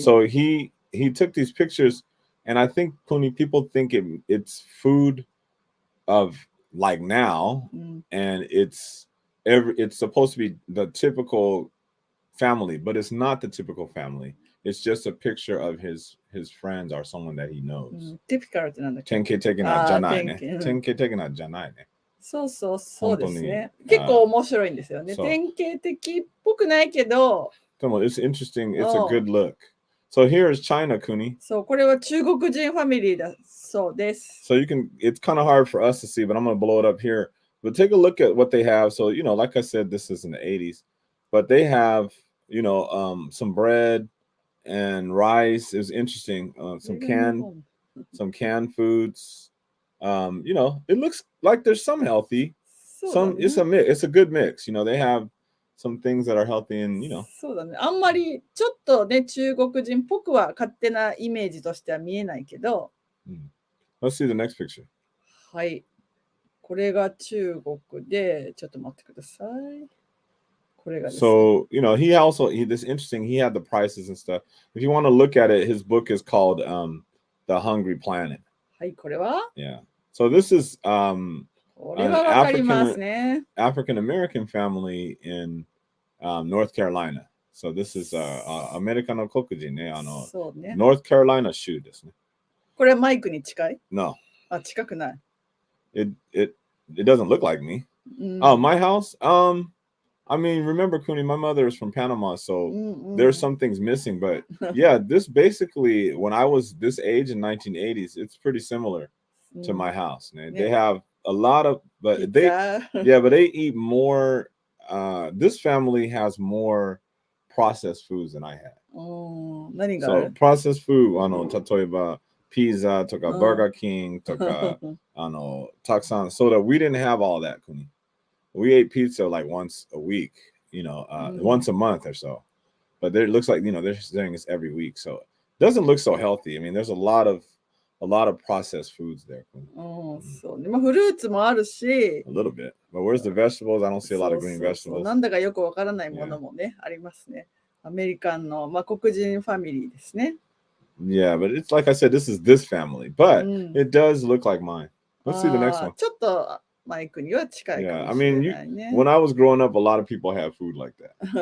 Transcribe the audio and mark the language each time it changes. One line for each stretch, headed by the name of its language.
English: So he took these pictures, and I think Kuni people think it's food of like now, and it's supposed to be the typical family, but it's not the typical family. It's just a picture of his friends or someone that he knows.
Japanese: ティピカルってなんだっけ？典型的なじゃないね。典型的なじゃないね。そうそうそうですね。本当に結構面白いんですよね。そう典型的っぽくないけど。でも
English: it's interesting. It's a good look. So here is China, Kuni.
Japanese: そう、これは中国人ファミリーだそうです。
English: So you can, it's kind of hard for us to see, but I'm going to blow it up here. But take a look at what they have. So, like I said, this is in the 80s, but they have, some bread and rice. It was interesting. Some canned foods. It looks like there's some healthy. It's a good mix. They have some things that are healthy and,
Japanese: そうだね。あんまりちょっとね、中国人っぽくは勝手なイメージとしては見えないけど。
English: Let's see the next picture.
Japanese: はい。これが中国で、ちょっと待ってください。これがですね。
English: So, this interesting, he had the prices and stuff. If you want to look at it, his book is called The Hungry Planet.
Japanese: はい、これは
English: Yeah. So this is
Japanese: これはわかりますね。
English: African American family in North Carolina. So this is
Japanese: アメリカの黒人ね、そうね。 North Carolina 州ですね。これはマイクに近い？
English: No.
Japanese: あ、近くない。
English: It doesn't look like me. Oh, my house? I mean, remember, Kuni, my mother is from Panama, so there's some things missing. But yeah, this basically, when I was this age in 1980s, it's pretty similar to my house. They have a lot of, but they eat more. This family has more processed foods than I had.
Japanese: 何がある？
English: So processed food,
Japanese: 例えばピザとか
English: Burger King
Japanese: とかたくさん
English: so that we didn't have all that, Kuni. We ate pizza like once a week, once a month or so. But it looks like, they're doing this every week. So it doesn't look so healthy. I mean, there's a lot of processed foods there.
Japanese: そうね。まあ、フルーツもあるし。
English: A little bit. But where's the vegetables? I don't see a lot of green vegetables.
Japanese: なんだかよくわからないものもね、ありますね。アメリカンの、まあ、黒人ファミリーですね。
English: Yeah, but it's like I said, this is this family. But it does look like mine. Let's see the next one.
Japanese: ちょっとマイクには近いかもしれないね。
English: when I was growing up, a lot of people had food like that.